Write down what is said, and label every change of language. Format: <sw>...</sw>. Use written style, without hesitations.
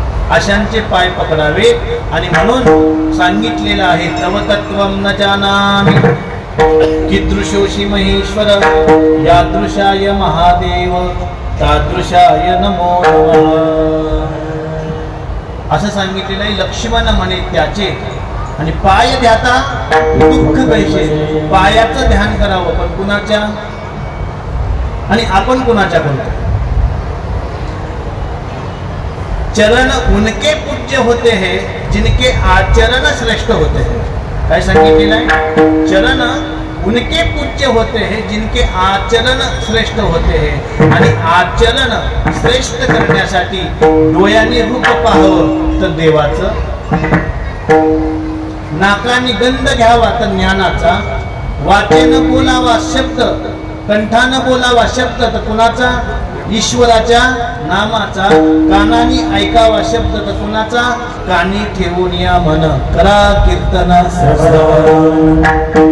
<mr>अशांचे पाय पकडावे. आणि म्हणून सांगितलेलं आहे,</mr> <sa>तव तत्वं न जानामि कीदृशोषि महेश्वर यादृशाय महादेव तादृशाय नमो नमः.</sa> <mr>असं सांगितलेलं आहे. लक्ष्मण म्हणे त्याचे आणि पाय ध्याता दुःख कैसे, पायाचं ध्यान करावं पण कुणाच्या, आणि आपण कुणाच्या करतो.</mr> <hi>चरण उनके पूज्य होते हैं जिनके आचरण श्रेष्ठ होते हैं.</hi> <mr>काय सांगितलेलं आहे?</mr> <hi>चरण उनके पूज्य होते हैं जिनके आचरण श्रेष्ठ होते हैं.</hi> <mr>आणि आचरण श्रेष्ठ करण्यासाठी डोळ्यांनी रूप पाहावं तर देवाचं, नाकाने गंध घ्यावा तर ज्ञानाचा, वाचेनं बोलावा शब्द, कंठानं बोलावा शब्द तर कुणाचा, ईश्वराच्या नामाचा, कानाने ऐकावा शब्द तर कुणाचा, कानी ठेवून या मन करा कीर्तन श्रवण.</mr>